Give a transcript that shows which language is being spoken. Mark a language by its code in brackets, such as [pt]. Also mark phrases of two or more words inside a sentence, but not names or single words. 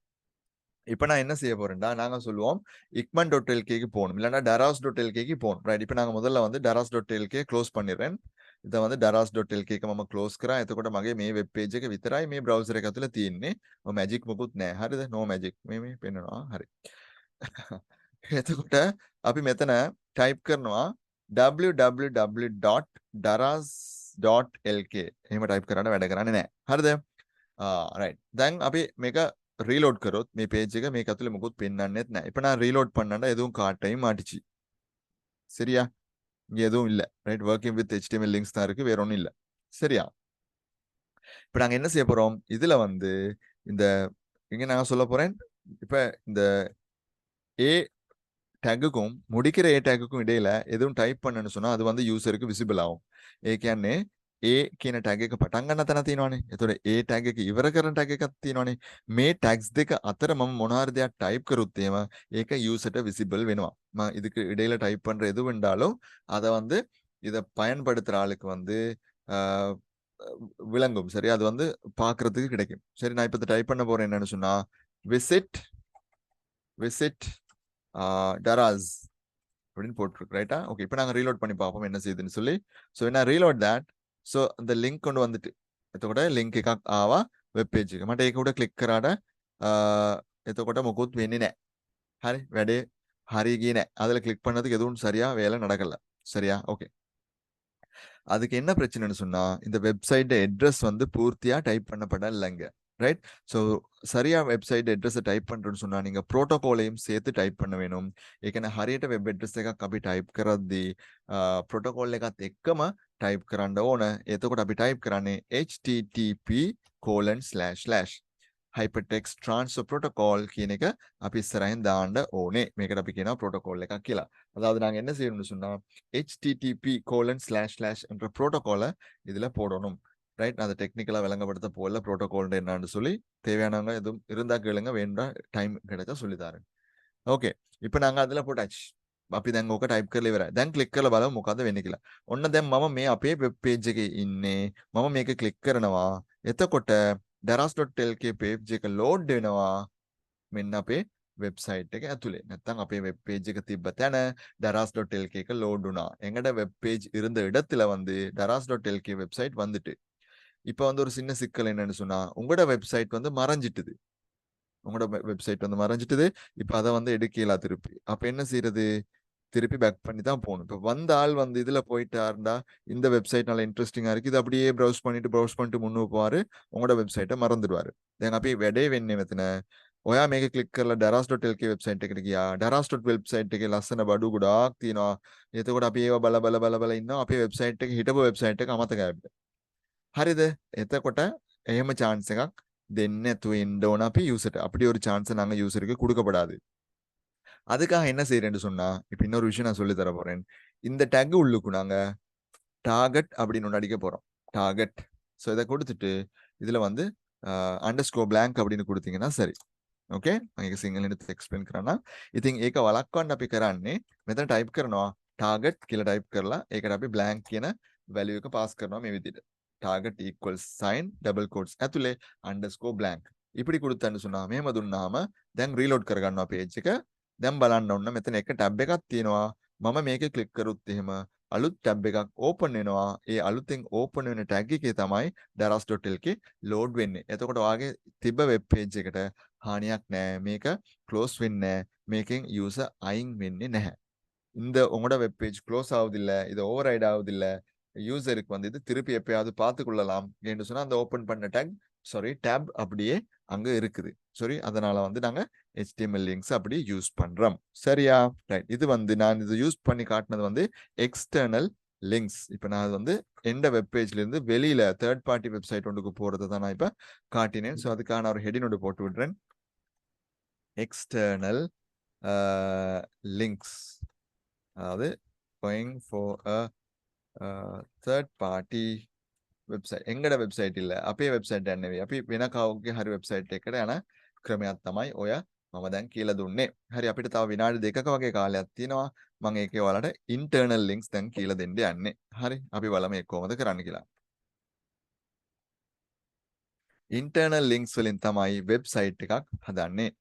[ta] இப்போ நான் என்ன செய்ய போறேன்டா, நாங்க சொல்லுவோம் ikman.lkக்கு போகணும், இல்லைன்னா daras.lkக்கு போகணும். ரைட்? இப்போ நாங்க முதல்ல வந்து daras.lk க்ளோஸ் பண்ணிடுறேன். [si] ඉතින් வந்து daras.lk එක මම ක්ලෝස් කරා. එතකොට මගේ මේ වෙබ් පේජ් එක විතරයි මේ බ්‍රවුසර් එක ඇතුලේ තියෙන්නේ. මැජික් මොකුත් නැහැ. හරිද? නෝ මැජික්. මේ පෙන්නනවා. හරි. එතකොට අපි මෙතන ටයිප් කරනවා www.daras.lk. එහෙම ටයිප් කරාට වැඩ කරන්නේ නැහැ. හරිද? රයිට්. දැන් අපි මේක ரீலோட் කරොත් මේ பேஜ் එක මේක ඇතුලේ මොකුත් පෙන්වන්නෙත් නැහැ. [ta] இப்போ நான் ரீலோட் பண்ணனா எதுவும் காட்டையும் மாட்டிச்சு. சரியா? இங்க எதுவும் இல்லை. ரைட்? [en] working with HTML links [ta] தான் இருக்கு, வேற ஒன்றும் இல்லை. சரியா? இப்போ நாங்க என்ன செய்ய போறோம், இதுல வந்து இந்த இங்க நான் சொல்ல போறேன், இப்போ இந்த ஏ டேக்குக்கும் முடிக்கிற ஏ டேக்குக்கும் இடையில எதுவும் டைப் பண்ணணும்னு சொன்னா அது வந்து யூசருக்கு விசிபிள் ஆகும். [si] ඒ කියන්නේ A කියන ටැග් එක පටන් ගන්න තැන තියෙනවානේ. එතකොට A ටැග් එක ඉවර කරන ටැග් එකක් තියෙනවානේ. මේ ටැග්ස් දෙක අතර මම මොන හරි දෙයක් டைப் කරුත් එහෙම ඒක யூசர்ට விசிபிள் වෙනවා. [ta] මම இதுக்கு இடையில டைப் பண்ற எது வேண்டாலும் அதை வந்து இதை பயன்படுத்துற ஆளுக்கு வந்து விளங்கும். சரி? அது வந்து பார்க்கறதுக்கு கிடைக்கும். சரி, நான் இப்போ டைப் பண்ண போறேன் என்னன்னு சொன்னா visit daras அப்படின்னு போட்டுருக்கு. ரைட்டா? ஓகே, இப்போ நாங்கள் ரீலோட் பண்ணி பார்ப்போம் என்ன செய்யுதுன்னு சொல்லி. ஸோ என்ன ரீலோட் தேட். ஸோ அந்த லிங்க் கொண்டு வந்துட்டு [si] එතකොට ලින්ක් එකක් ආවා වෙබ් පේජ් එක. [ta] මට ඒක උඩ ක්ලික් කරාට එතකොට මොකුත් වෙන්නේ නැහැ. හරි? වැඩේ හරි ගියේ නැහැ. அதில் கிளிக் பண்ணதுக்கு எதுவும் சரியா வேலை நடக்கல. சரியா? ஓகே. அதுக்கு என்ன பிரச்சனைன்னு சொன்னா இந்த வெப்சைட் அட்ரஸ் வந்து பூர்த்தியா டைப் பண்ணப்படலைங்க. ரைட்? ஸோ சரியா வெப்சைட் அட்ரஸை டைப் பண்ணுறேன்னு சொன்னா நீங்க ப்ரோட்டோகாலையும் சேர்த்து டைப் பண்ண வேணும். [si] ඒකනේ හරියට වෙබ් ඇඩ්‍රස් එකක් අපි ටයිප් කරද්දී ප්‍රොටෝකෝල් එකත් එක්කම ටයිප් කරන්න ඕන. එතකොට අපි ටයිප් කරන්නේ http:// [en] hypertext transfer protocol [si] කියන එක අපි ඉස්සරහින් දාන්න ඕනේ. මේකට අපි කියනවා protocol එකක් කියලා. [ta] அதாவது நாங்க என்ன செய்யணும்னு சொன்னா http:// என்ற புரோட்டோகாலை இதுல போடணும். ரைட்? அதை டெக்னிக்கலா விளங்கப்படுத்த போல புரோட்டோகால் என்னன்னு சொல்லி தேவையானவங்க எதுவும் இருந்தா கேளுங்க, வேண்டா டைம் கிடைச்சா சொல்லி தரேன். ஓகே, இப்போ நாங்க அதுல போட்டாச்சு. [si] අපි දැන් ඕක ටයිප් කරලා ඉවරයි. දැන් ක්ලික් කරලා බලමු මොකද වෙන්නේ කියලා. ඔන්න දැන් මම මේ අපේ වෙබ් පේජ් එකේ ඉන්නේ. මම මේක ක්ලික් කරනවා. එතකොට daras.lk page එක load වෙනවා. මෙන්න අපේ වෙබ්සයිට් එක ඇතුලේ. නැත්නම් අපේ වෙබ් பேஜ் එක තිබ්බ තැන daras.lk එක load වුණා. [ta] எங்கட வெப் பேஜ் இருந்த இடத்துல வந்து daras.lk வெப்சைட் வந்துட்டு. இப்போ வந்து ஒரு சின்ன சிக்கல் என்னன்னு சொன்னா உங்களோட வெப்சைட் வந்து மறைஞ்சிட்டுது. உங்களோட வெப்சைட் வந்து மறைஞ்சிட்டுது. இப்போ அதை வந்து எடுக்கலாம் திருப்பி. அப்போ என்ன செய்யறது? திருப்பி பேக் பண்ணி தான் போகணும். இப்போ வந்த ஆள் வந்து இதுல போயிட்டாருண்டா இந்த வெப்சைட் நல்லா இன்ட்ரெஸ்டிங்கா இருக்கு, இது அப்படியே ப்ரௌஸ் பண்ணிட்டு முன்னுக்கு போவாரு, உங்களோட வெப்சைட்டை மறந்துடுவாரு. [si] දැන් අපි වැඩේ වෙන්නේ මෙතන ඔයා මේක ක්ලික් කරලා daras.lk වෙබ්සයිට් එකට ගියා. daras.website එකේ ලස්සන බඩු ගොඩාක් තියෙනවා. එතකොට අපි ඒව බල ඉන්නවා. අපේ වෙබ්සයිට් එක හිටපු වෙබ්සයිට් එක අමතකයි අපිට. හරිද? එතකොට එහෙම chance එකක් දෙන්නේ නැතුව ඉන්න ඕන අපි யூசர்ට. [ta] அப்படி ஒரு chance நாங்க யூசருக்கு கொடுக்கப்படாது. அதுக்காக என்ன செய்யறேன்னு சொன்னா இப்போ இன்னொரு விஷயம் நான் சொல்லி தர போறேன். இந்த டேக் உள்ளுக்கு நாங்க டார்கெட் அப்படின்னு ஒன்று அடிக்க போறோம். டார்கெட். ஸோ இதை கொடுத்துட்டு இதுல வந்து _blank அப்படின்னு கொடுத்தீங்கன்னா சரி. ஓகே, [si] මේක සිංහලෙන් එක්ස්ප්ලেইন කරන්න. ඉතින් ඒක වළක්වන්න අපි කරන්නේ මෙතන ටයිප් කරනවා ටාගට් කියලා ටයිප් කරලා ඒකට අපි blank කියන වැලියු එක පාස් කරනවා මේ විදිහට. [en] target equals sign double quotes ඇතුලේ _blank. [ta] இப்படி கொடுத்தேன்னு சொன்னா [si] මෙහෙම දුන්නාම දැන් රීලෝඩ් කරගන්නවා page එක. දැන් බලන්න ඕන මෙතන එක ටැබ් එකක් තියෙනවා. මම මේකේ ක්ලික් කරුත් එහෙම අලුත් ටැබ් එකක් ඕපන් වෙනවා. ඒ අලුතෙන් ඕපන් වෙන ටැග් එකේ තමයි daras.lk load වෙන්නේ. එතකොට ඔයාගේ තිබ්බ වෙබ් page එකට හානියක් නැහැ. මේක க்ளோஸ் වෙන්නේ නැහැ. මේකෙන් user අයින් වෙන්නේ නැහැ. [ta] இந்த உங்களோட வெப் பேஜ் க்ளோஸ் ஆகுதில்ல, இது ஓவர் ரைட் ஆகுதில்ல, யூசருக்கு வந்து இது திருப்பி எப்பயாவது பார்த்து கொள்ளலாம் என்று சொன்னா அந்த ஓப்பன் பண்ண டேப் அப்படியே அங்க இருக்குது. சரி, அதனால வந்து நாங்க [en] HTML links [ta] அப்படி யூஸ் பண்றோம். சரியா? ரைட். இது வந்து நான் இது யூஸ் பண்ணி காட்டினது வந்து எக்ஸ்டர்னல் லிங்க்ஸ். இப்போ நான் அது வந்து எந்த வெப் பேஜ்ல இருந்து வெளியில தேர்ட் பார்ட்டி வெப்சைட் ஒன்றுக்கு போறது தான் நான் இப்போ காட்டினேன். ஸோ அதுக்கான ஒரு ஹெடிங் ஒன்று போட்டு விடுறேன். எக்ஸ்டர்னல் லிங்க்ஸ், அதாவது [en] going for a third party [si] වෙබ්සයිට් [ta] எங்கட வெப்சைட் இல்ல [si] අපේ වෙබ්සයිට් එක නෙවෙයි අපි වෙන කවුරුගේ හරි වෙබ්සයිට් එකකට යන ක්‍රමයක් තමයි ඔය මම දැන් කියලා දුන්නේ. හරි අපිට තව විනාඩි 2ක වගේ කාලයක් තියෙනවා. මම ඒකේ ඔයාලට ඉන්ටර්නල් ලින්ක්ස් දැන් කියලා දෙන්න යන්නේ. හරි අපි බලමු ඒක කොහොමද කරන්න කියලා. ඉන්ටර්නල් ලින්ක්ස් වලින් තමයි වෙබ්සයිට් එකක් හදන්නේ.